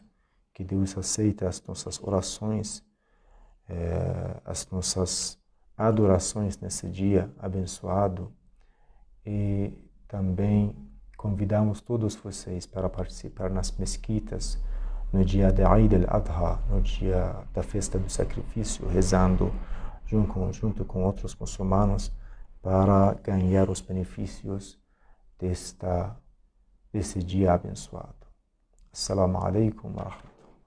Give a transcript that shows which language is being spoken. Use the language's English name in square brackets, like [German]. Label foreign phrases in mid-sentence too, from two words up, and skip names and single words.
[Portuguese] que Deus aceite as nossas orações, as nossas adorações nesse dia abençoado, e também convidamos todos vocês para participar nas mesquitas no dia de Eid al-Adha, no dia da festa do sacrifício, rezando junto com outros muçulmanos para ganhar os benefícios desse dia abençoado. [Arabic] السلام عليكم ورحمة الله.